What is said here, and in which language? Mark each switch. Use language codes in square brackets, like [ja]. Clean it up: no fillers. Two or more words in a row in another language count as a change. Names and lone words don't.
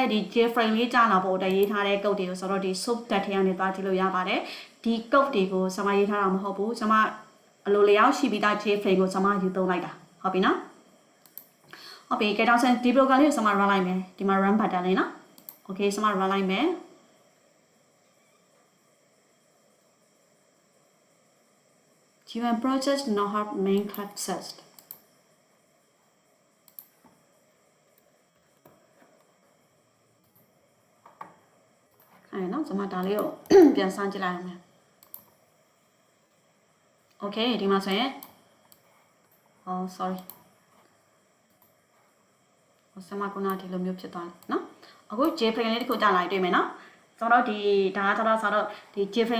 [my] ဒီ J frame လေးကြာလာဖို့တည်းရေးထားတဲ့ကုတ်တွေကိုကျွန်တော်ဒီ [en] source tab [my] ထဲကနေသွားကြည့်လို့ရ ပါတယ်ဒီကုတ်တွေကိုကျွန်မရေးထားတာမဟုတ်ဘူးကျွန်မအလိုလျောက်ရှိ ပြီးသား J frame ကိုကျွန်မယူသုံးလိုက်တာဟုတ်ပြီနော်ဟုတ်ပြီကဲတော့ဆက်ဒီ program လေးကိုကျွန်မ run လိုက်မယ်ဒီမှာ [en] run button [my] လေးနော် okay ကျွန်မ run လိုက်မယ် [en] Given project not have main classes [my] အဲ့နော်ကျွန်မဒါလေးကိုပြန်စမ်းကြည့်လိုက်ရမယ် okay ဒီမှာဆိုရင် [en] oh sorry [my] ဆမကုနာဒီလိုမျိုးဖြစ်သွားတယ်နော်အခု J frame လေးတစ်ခုကြာလာတွေ့မယ်နော်ကျွန်တော်ဒီဒါကတော့ဆိုတော့ဒီ J frame